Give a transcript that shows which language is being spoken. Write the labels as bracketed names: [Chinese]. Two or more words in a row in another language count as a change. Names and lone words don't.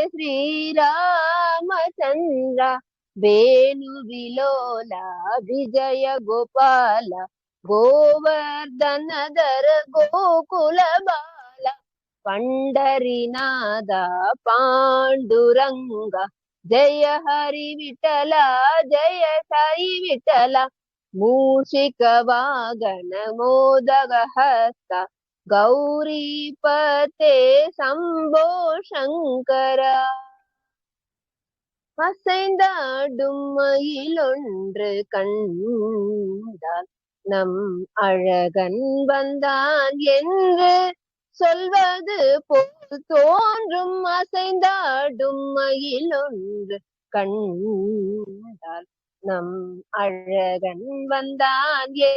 [Sanskrit] श्रीरामचंद्र वेणु विलोला विजय गोपाल गोवर्धनधर गोकुल बाल पंडरीनाथ पांडुरंग जय हरि विठल जय साई विठल मूषिक वागन मोदक हस्त गौरीपते शंभो शंकर [Tamil] அசைந்தாடும் மயிலொன்று கண்டால் நம் அழகன் வந்தான் என்று சொல்வது போல் தோன்றும் அசைந்தாடும் மயிலொன்று கண்டால் நம் அழகன் வந்தான்